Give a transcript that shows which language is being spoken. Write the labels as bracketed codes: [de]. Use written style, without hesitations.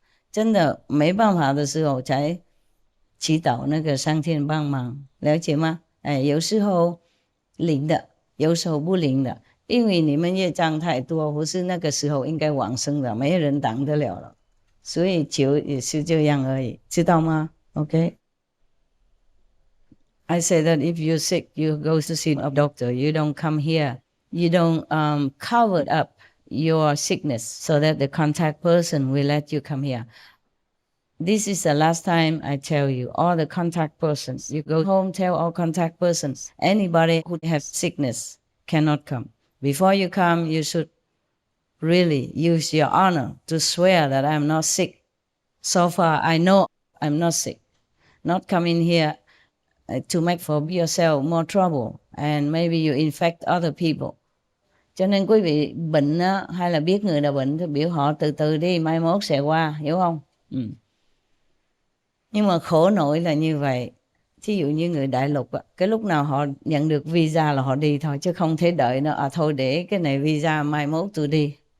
[zh] 真的没办法的时候才祈祷那个上天帮忙，了解吗？有时候灵的，有时候不灵的，因为你们业障太多，不是那个时候应该往生的，没人挡得了了，所以求也是这样而已，知道吗 ？OK。 [en] I say that if you're sick, you go to see a doctor. You don't come here. You don't cover up your sickness so that the contact person will let you come here. This is the last time I tell you, all the contact persons, you go home, tell all contact persons, anybody who has sickness cannot come. Before you come, you should really use your honor to swear that I'm not sick. So far, I know I'm not sick. Not coming here to make for yourself more trouble and maybe you infect other people. [vi] Cho nên quý vị bệnh á, hay là biết người nào bệnh thì biểu họ từ từ đi, mai mốt sẽ qua, hiểu không? Nhưng mà khổ nỗi là như vậy. Thí dụ như người đại lục á, cái lúc nào họ nhận được visa là họ đi thôi, chứ không thể đợi nó thôi để cái này visa mai mốt tôi đi.